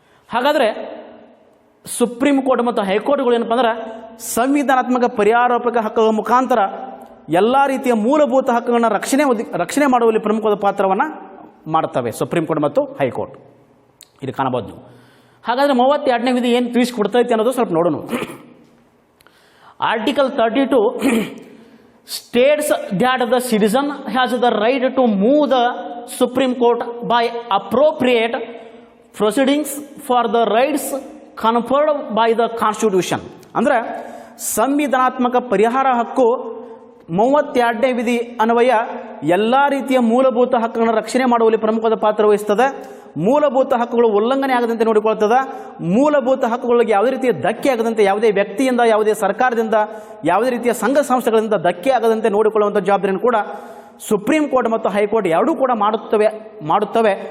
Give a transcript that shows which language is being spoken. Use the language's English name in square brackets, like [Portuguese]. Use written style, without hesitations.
[Kannada] ಹಾಗಾದರೆ supreme court ಮತ್ತು ಹೈಕೋರ್ಟ್ಗಳು ಏನಪ್ಪ ಅಂದ್ರೆ ಸಂವಿಧಾನಾತ್ಮಕ ಪರಿಹಾರೋಪಕ ಹಕ್ಕುಗಳ ಮುಖಾಂತರ ಎಲ್ಲ ರೀತಿಯ ಮೂಲಭೂತ ಹಕ್ಕುಗಳನ್ನ ರಕ್ಷಣೆ ಮಾಡುವಲ್ಲಿ ಪ್ರಮುಖವಾದ ಪಾತ್ರವನ್ನು ಮಾಡ್ತವೆ ಸುಪ್ರೀಂ ಕೋರ್ಟ್ ಮತ್ತು ಹೈಕೋರ್ಟ್. ಇಲ್ಲಿ ಕಾಣಬಹುದು ನೀವು. ಹಾಗಾದರೆ 32ನೇ ವಿಧಿ ಏನು ತಿಳಿಸಿಕೊಡ್ತೈತೆ ಅನ್ನೋದು ಸ್ವಲ್ಪ ನೋಡೋಣ. [English] Article 32 states that the citizen has the right to move the Supreme Court by appropriate proceedings for the rights conferred by the Constitution. [Kannada] ಅಂದರೆ ಸಂವಿಧಾನಾತ್ಮಕ ಪರಿಹಾರ ಹಕ್ಕು 32ನೇ ವಿಧಿ ಅನ್ವಯ ಎಲ್ಲ ರೀತಿಯ ಮೂಲಭೂತ ಹಕ್ಕುಗಳನ್ನು ರಕ್ಷಣೆ ಮಾಡುವಲ್ಲಿ ಪ್ರಮುಖವಾದ ಪಾತ್ರ ವಹಿಸ್ತದೆ. ಮೂಲಭೂತ ಹಕ್ಕುಗಳು ಉಲ್ಲಂಘನೆ ಆಗದಂತೆ ನೋಡಿಕೊಳ್ತದೆ. ಮೂಲಭೂತ ಹಕ್ಕುಗಳಿಗೆ ಯಾವುದೇ ರೀತಿಯ ಧಕ್ಕೆ ಆಗದಂತೆ, ಯಾವುದೇ ವ್ಯಕ್ತಿಯಿಂದ, ಯಾವುದೇ ಸರ್ಕಾರದಿಂದ, ಯಾವುದೇ ರೀತಿಯ ಸಂಘ ಸಂಸ್ಥೆಗಳಿಂದ ಧಕ್ಕೆ ಆಗದಂತೆ ನೋಡಿಕೊಳ್ಳುವಂಥ ಜವಾಬ್ದಾರಿಯನ್ನು ಕೂಡ ಸುಪ್ರೀಂ ಕೋರ್ಟ್ ಮತ್ತು ಹೈಕೋರ್ಟ್ ಎರಡೂ ಕೂಡ ಮಾಡುತ್ತವೆ.